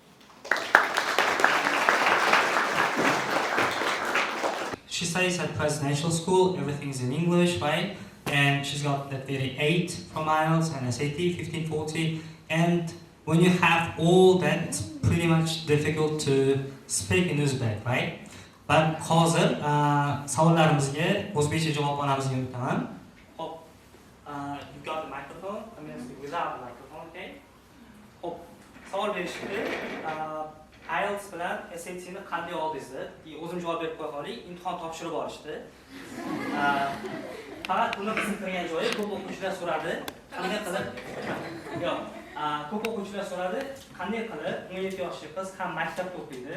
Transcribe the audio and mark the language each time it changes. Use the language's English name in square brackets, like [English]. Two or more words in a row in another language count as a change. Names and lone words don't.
[English] She studies at Presidential School, everything's in English, right? And she's got that 38 from IELTS and SAT 1540. And when you have all that, it's pretty much difficult to speak in Uzbek, right? [Uzbek] But hozir savollarimizga o'zbekcha javob olamiz deb o'taman. Hop, [English] you got the microphone. I'm going to speak without the microphone, okay? [Uzbek] Hop, savol berishdi. IELTS bilan SAT'ni qanday oldingizlar? O'zim javob berib qo'ya qolay. Imtihon topshirib olishdi. Faqat buni qiziqtirgan joyi ko'p o'quvchilar so'radi. Qanday qilib? Yo'q. Ko'p o'quvchilar so'radi, qanday qilib 17 yoshli qiz ham maktabda o'qiydi.